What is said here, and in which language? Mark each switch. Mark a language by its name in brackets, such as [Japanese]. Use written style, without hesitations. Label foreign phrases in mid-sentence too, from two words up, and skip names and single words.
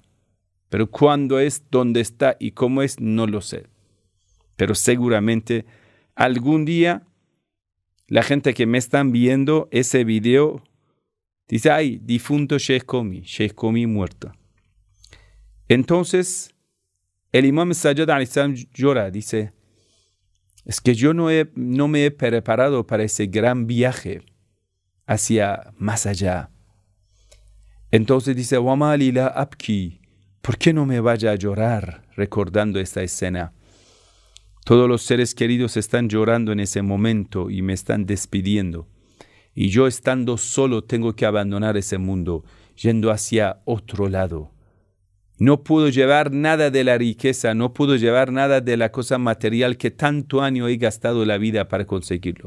[Spanish] Pero cuándo es, dónde está y cómo es, no lo sé. Pero seguramente algún día la gente que me están viendo ese video dice, ay, difunto Sheikhomi muerto. Entonces, el imam Sajjad [Arabic] عليه السلام [Spanish] llora, dice, es que yo no me he preparado para ese gran viaje hacia más allá. Entonces dice, [Arabic] وَمَا لِي لَا أَبْكِي. [Spanish] ¿Por qué no me vaya a llorar recordando esta escena? Todos los seres queridos están llorando en ese momento y me están despidiendo. Y yo estando solo tengo que abandonar ese mundo, yendo hacia otro lado. No puedo llevar nada de la riqueza, no puedo llevar nada de la cosa material que tanto año he gastado la vida para conseguirlo.